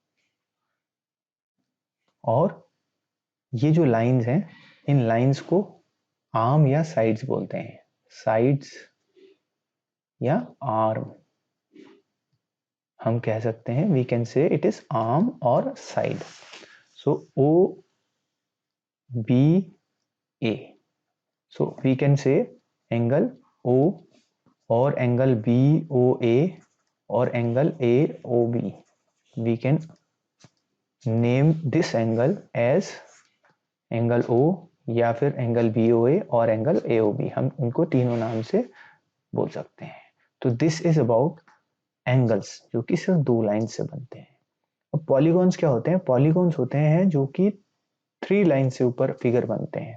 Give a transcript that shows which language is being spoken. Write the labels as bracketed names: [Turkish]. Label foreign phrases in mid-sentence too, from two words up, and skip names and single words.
[Hindi] और ये जो लाइंस हैं, इन लाइंस को आर्म या साइड्स बोलते हैं, साइड्स या आर्म हम कह सकते हैं, [English] we can say it is arm [Hindi] और साइड। [English] सो OBA, so we can say angle O or angle BOA or angle AOB. We can name this angle as angle O [Hindi] या फिर [English] angle BOA और angle AOB, [Hindi] हम इनको तीनों नाम से बोल सकते हैं। तो [English] this is about angles, [Hindi] जो कि सिर्फ दो लाइन से बनते हैं। अब पॉलीगॉन्स क्या होते हैं? पॉलीगॉन्स होते हैं जो कि 3 लाइन से ऊपर फिगर बनते हैं।